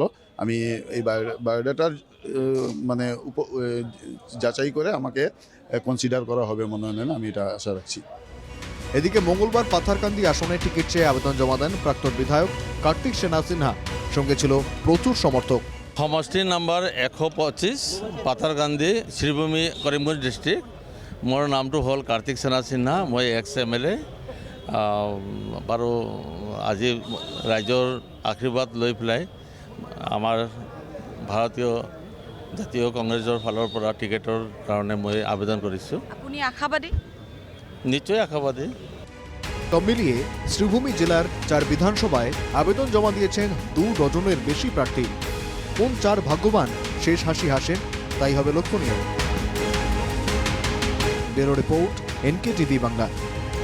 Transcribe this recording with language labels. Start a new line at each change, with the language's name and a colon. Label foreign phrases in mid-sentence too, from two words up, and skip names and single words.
Bangla: আমি এই বায়োডাটার যাচাই করে আমাকে কনসিডার করা হবে মনোনয়নে, আমি এটা আশা রাখছি। এদিকে মঙ্গলবার পাথারকান্দি আসনে টিকিট চেয়ে আবেদন জমা দেন প্রাক্তন বিধায়ক কার্তিক সেনা সিনহা। সঙ্গে ছিল প্রচুর সমর্থক।
Assamese: সমষ্টি নাম্বাৰ 125 পাথাৰকান্দি শ্ৰীভূমি কৰিমগঞ্জ ডিষ্ট্ৰিক্ট। মোৰ নামটো হ'ল কাৰ্তিক সেনা সিনহা। মই
English: ex MLA
Assamese: বাৰু আজি ৰাইজৰ আশীৰ্বাদ লৈ পেলাই আমাৰ ভাৰতীয় জাতীয় কংগ্ৰেছৰ ফালৰ পৰা টিকেটৰ কাৰণে মই আবেদন কৰিছোঁ। আপুনি আশাবাদী? নিশ্চয় আশাবাদী।
Bangla: সব মিলিয়ে শ্রীভূমি জেলার 4 বিধানসভায় আবেদন জমা দিয়েছেন 2 ডজনের বেশি প্রার্থী। কোন 4 ভাগ্যবান শেষ হাসি হাসেন তাই হবে লক্ষণীয়। ব্যুরো রিপোর্ট, NKTV বাংলা।